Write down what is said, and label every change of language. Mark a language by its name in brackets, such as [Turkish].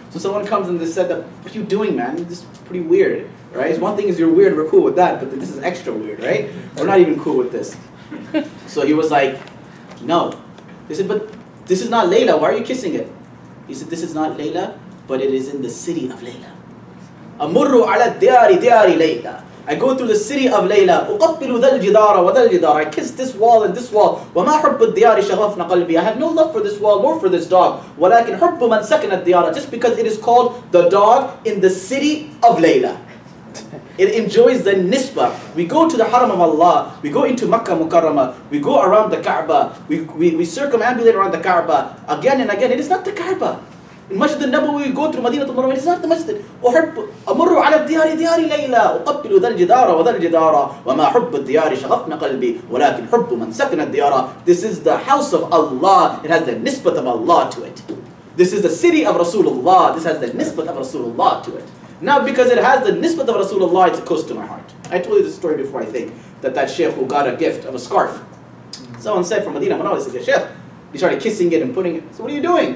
[English] So someone comes and they said, that, what are you doing, man? This is pretty weird, right? One thing is you're weird, we're cool with that, but this is extra weird, right? We're not even cool with this. So he was like, no. They said, but this is not Layla, why are you kissing it? He said, this is not Layla, but it is in the city of Layla. [Arabic] أمر على الديار ديار ليلى. [English] I go through the city of Layla. [Arabic] أقبل ذا الجدار وذا الجدار. [English] I kiss this wall and this wall. [Arabic] وما حب الديار شغفن قلبي. [English] I have no love for this wall nor for this dog. [Arabic] ولكن حب من سكن الديار. [English] Just because it is called the dog in the city of Layla. It enjoys the nisbah. We go to the haram of Allah. We go into Makkah Mukarramah. We go around the Kaaba. We circumambulate around the Kaaba again and again. It is not the Kaaba. In Masjid al-Nabawi, we go through Madinah al-Munawwarah. It's not the Masjid. [Arabic] أمر على الديار ديار ليلى أقبل ذا الجدار وذا الجدار وما حب الديار شغفن قلبي ولكن حب من سكن الديار. [English] This is the house of Allah. It has the nisbat of Allah to it. This is the city of Rasulullah. This has the nisbat of Rasulullah to it. Now, because it has the nisbat of Rasulullah, it's close to my heart. I told you this story before, I think, that sheikh who got a gift of a scarf. Someone said from Medina, Munawwarah, he said, Sheikh, he started kissing it and putting it. So what are you doing?